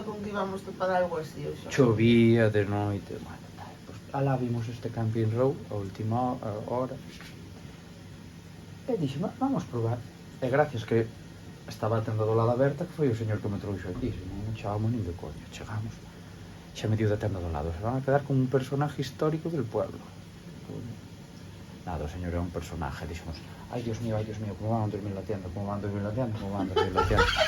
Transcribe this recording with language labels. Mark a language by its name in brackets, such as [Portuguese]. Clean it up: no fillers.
[Galician] Eu estaba flipando con que íbamos a pagar algo así. Chovía de noite, bueno, pues, alá vimos este Camping Row a última hora. E dixemos, vamos probar. E gracias que estaba a tenda do lado aberta, que foi o señor que me trouxo aquí, non chegábamos nin de coño, chegamos. Xa me dio da tenda do lado, [Spanish] se van a quedar como un personaje histórico del pueblo. [Galician] Nada, o señor é un personaje, dixemos, ay Dios mío, [Spanish] como van a dormir na tienda, [Galician] como van a dormir na tienda, como van a dormir na tienda.